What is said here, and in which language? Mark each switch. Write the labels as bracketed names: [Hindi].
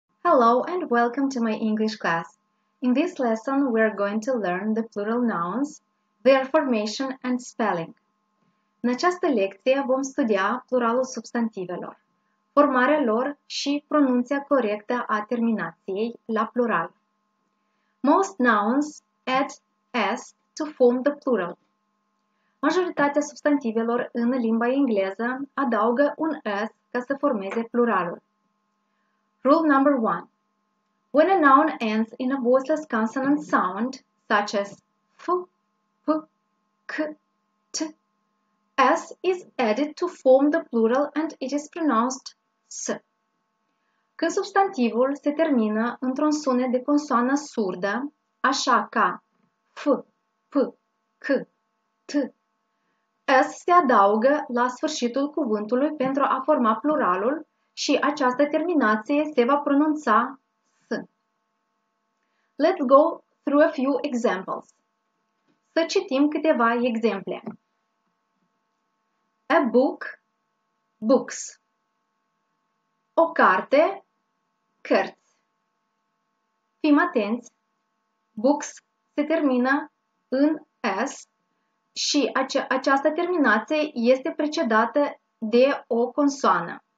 [English] Hello and welcome to my English class. In this lesson, we are going to learn the plural nouns, their formation and spelling. [Romanian] În această lecție vom studia pluralul substantivelor, formarea lor și pronunția corectă a terminației la plural. [English] Most nouns add s to form the plural. [Romanian] Majoritatea substantivelor în limba engleză adaugă un s ca să formeze pluralul. [English] Rule number 1. When a noun ends in a voiceless consonant sound, such as f, p, k, t, s is added to form the plural and it is pronounced s. [Romanian] Când substantivul se termină într-un sunet de consoană surdă, așa ca f, p, k, t, s se adaugă la sfârșitul cuvântului pentru a forma pluralul și această terminație se va pronunța s. [English] Let's go through a few examples. [Romanian] Să citim câteva exemple. [English] A book, books. [Romanian] O carte, cărți. Fim atenți, books se termină în s și această terminație este precedată de o consoană.